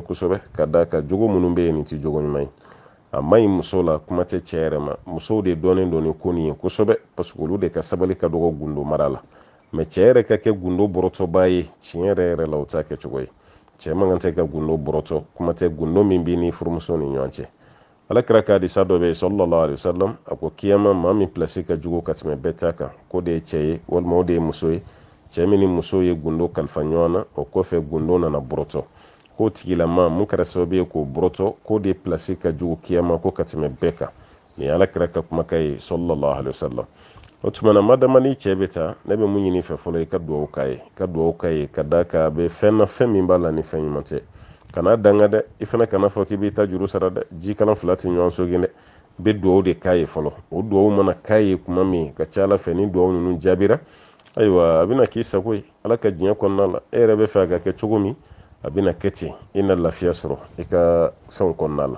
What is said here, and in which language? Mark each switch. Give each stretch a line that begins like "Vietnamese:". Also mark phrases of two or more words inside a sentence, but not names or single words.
Bambara: kosɛbɛ ka da ka jogo minnu bɛ yen nin tɛ jogo ɲuman ye a ma ɲi muso la kuma tɛ cɛ yɛrɛ ma musow de dɔnnen don ni ko nin ye kosɛbɛ
French: parce que
Bambara: olu de ka sabali ka dɔgɔ gundo mara la mɛ cɛ yɛrɛ ka kɛ gundo bɔrɔtɔba ye tiɲɛ yɛrɛ yɛrɛ la o t'a kɛ cogo ye cɛ man kan tɛ ka gundo bɔrɔtɔ kuma tɛ gundo min b'i ni furumuso ni ɲɔgɔn cɛ alakira ka hadisa dɔ bɛ yen
Arabic: صلى الله عليه وسلم
Bambara: a ko kiyama maa min pilasi ka jugu ka tɛmɛ bɛɛ ta kan ko de ye cɛ ye walima o de ye muso ye cɛ min ni muso ye gundo kalifa ɲɔgɔn na o kɔfɛ gundo nana bɔrɔtɔ k'o tigilama mun kɛra sababu ye k'o bɔrɔtɔ k'o de pilasi ka jugu kiyama ko ka tɛmɛ bɛɛ kan ni alakira ka kuma kai
Arabic: صلى الله عليه وسلم.
Bambara: O tumana madama ni cɛ bɛ taa ne bɛ mun ɲini fɛ fɔlɔ i ka duwawu k'a ye ka duwawu k'a ye ka da ka bɛ fɛn na fɛn min b'a la ni fɛn ɲuman tɛ kana danga dɛ i fana kana fɔ k'i b'i ta juru sara dɛ jikalan fila tɛ ɲɔgɔn sogin dɛ i bɛ duwawu de k'a ye fɔlɔ o duwawu mana k'a ye kuma min ka ca ala fɛ ni duwawu ninnu jaabira ayiwa a bɛna k'i sago ye ala ka diɲɛ kɔnɔna la e yɛrɛ bɛ fɛ a ka kɛ cogo min a bɛna kɛ ten i na lafiya sɔrɔ i ka fɛnw kɔnɔna la.